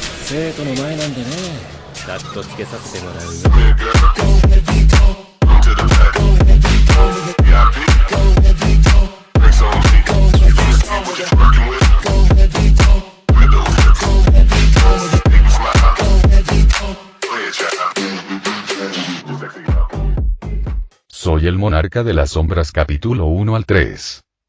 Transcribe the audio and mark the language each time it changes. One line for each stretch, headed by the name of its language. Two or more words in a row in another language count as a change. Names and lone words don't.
Japanese: 生徒の前なんでね。カットつけさせてもらうよ。
Spanish: Soy el monarca de las sombras capítulo 1 al 3.